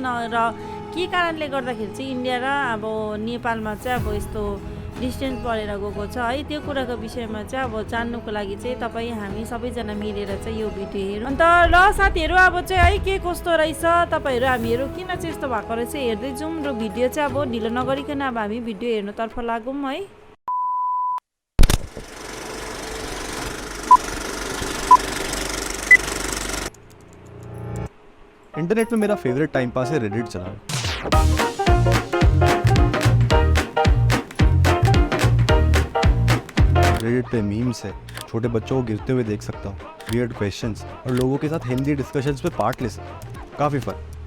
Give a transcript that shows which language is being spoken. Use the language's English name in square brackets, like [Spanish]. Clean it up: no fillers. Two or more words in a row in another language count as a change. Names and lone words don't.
[Nepali] र के कारणले गर्दाखेरि चाहिँ इन्डिया र अब नेपालमा चाहिँ अब यस्तो डिस्टेन्स बढेर गएको छ है, त्यो कुराको विषयमा चाहिँ अब जान्नुको लागि चाहिँ तपाईँ हामी सबैजना मिलेर चाहिँ यो भिडियो हेरौँ। अन्त ल साथीहरू अब चाहिँ है के कस्तो रहेछ, तपाईँहरू हामीहरू किन चाहिँ यस्तो भएको रहेछ हेर्दै जाउँ। र भिडियो चाहिँ अब ढिलो नगरिकन अब हामी भिडियो हेर्नुतर्फ लागौँ है। [Hindi] इंटरनेट में मेरा फेवरेट [English] time pass [Hindi] है रेडिट चलाना। रेडिट पे मीम्स है, छोटे बच्चों को गिरते हुए देख सकता हूँ, [English] weird questions [Hindi] और लोगों के साथ [English] Hindi discussions [Hindi] पे पार्ट ले सकता हूँ, काफ़ी फन।